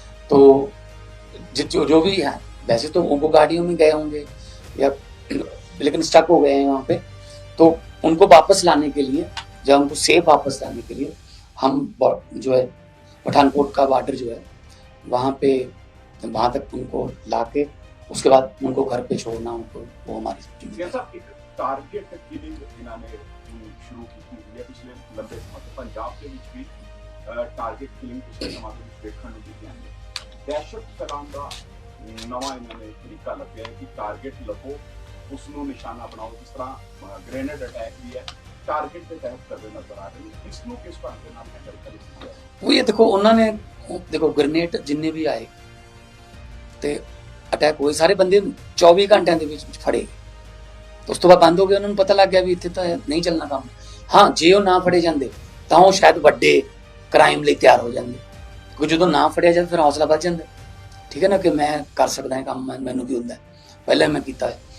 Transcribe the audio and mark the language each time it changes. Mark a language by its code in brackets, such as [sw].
[hi] तो जो भी है, वैसे तो वो गाड़ियों में गए होंगे या लेकिन स्टक हो गए हैं वहाँ पे, तो उनको वापस लाने के लिए, जब उनको सेफ वापस लाने के लिए हम जो है पठानकोट का बॉर्डर जो है वहाँ पे, वहाँ तक उनको ला के उसके बाद उनको घर पे छोड़ना, उनको वो हमारी टारगेट किलिंग इन्होंने शुरू की है पिछले लंबे समय [pa] ਤੋਂ ਪੰਜਾਬ ਦੇ ਵਿੱਚ ਵੀ ਟਾਰਗੇਟ ਕਿਲਿੰਗ ਪਿਛਲੇ ਸਮਾਂ ਦੇ ਵਿੱਚ ਦੇਖਣ ਨੂੰ ਮਿਲੀ ਹੈ। ਦਹਿਸ਼ਤ ਫੈਲਾਉਣ ਦਾ ਨਵਾਂ ਇਹਨਾਂ ਨੇ ਤਰੀਕਾ ਲੱਭਿਆ ਹੈ ਕਿ ਟਾਰਗੇਟ ਲੱਭੋ, ਉਸ ਨੂੰ ਨਿਸ਼ਾਨਾ ਬਣਾਓ। ਜਿਸ ਤਰ੍ਹਾਂ ਗ੍ਰੇਨੇਡ ਅਟੈਕ ਵੀ ਹੈ [hi] टारगेट के तहत करते नजर आ रहे हैं। इसको किस ढंग के नाल हैंडल करें? वो ये देखो, उन्होंने देखो ग्रेनेड जिन्ने भी आए [pa] ਤੇ ਅਟੈਕ ਹੋਏ, ਸਾਰੇ ਬੰਦੇ 24 ਘੰਟਿਆਂ ਦੇ ਵਿੱਚ ਫੜੇ, ਉਸ ਤੋਂ ਬਾਅਦ ਬੰਦ ਹੋ ਗਏ। ਉਹਨਾਂ ਨੂੰ ਪਤਾ ਲੱਗ ਗਿਆ ਵੀ ਇੱਥੇ ਤਾਂ ਨਹੀਂ ਚੱਲਣਾ ਕੰਮ। ਹਾਂ, ਜੇ ਉਹ ਨਾ ਫੜੇ ਜਾਂਦੇ ਤਾਂ ਉਹ ਸ਼ਾਇਦ ਵੱਡੇ ਕ੍ਰਾਈਮ ਲਈ ਤਿਆਰ ਹੋ ਜਾਂਦੇ, ਕਿਉਂਕਿ ਜਦੋਂ ਨਾ ਫੜਿਆ ਜਾਂਦਾ ਫਿਰ ਹੌਸਲਾ ਵੱਧ ਜਾਂਦਾ, ਠੀਕ ਹੈ ਨਾ, ਕਿ ਮੈਂ ਕਰ ਸਕਦਾ ਹਾਂ ਕੰਮ, ਮੈਨੂੰ ਕੀ ਹੁੰਦਾ, ਪਹਿਲਾਂ ਮੈਂ ਕੀਤਾ ਹੈ।